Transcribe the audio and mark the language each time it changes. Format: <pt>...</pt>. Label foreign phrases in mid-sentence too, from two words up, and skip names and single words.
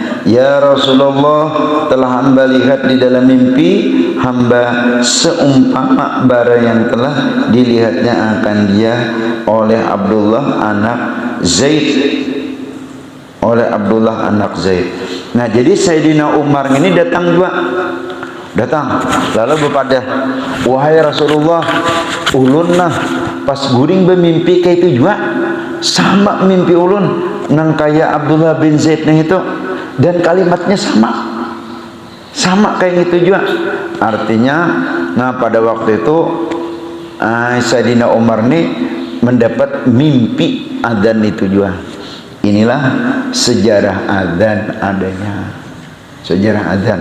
<ar>يا رسول الله,</ar> <id>telah hamba lihat di dalam mimpi hamba seumpama bara yang telah dilihatnya akan dia oleh Abdullah anak Zaid. Oleh Abdullah anak Zaid.</id> <bjn>Nah, jadi Sayyidina Umar ini datang juga. Datang lalu berpada, wahai Rasulullah, ulun nah pas guring bermimpi kayak itu juga sama mimpi ulun nang kaya Abdullah bin Zaid nah itu, dan kalimatnya sama kayak gitu juga.</bjn> <id>Artinya nah pada waktu itu Sayyidina Umar nih mendapat mimpi adzan itu juga. Inilah sejarah adzan adanya, sejarah adzan.</id>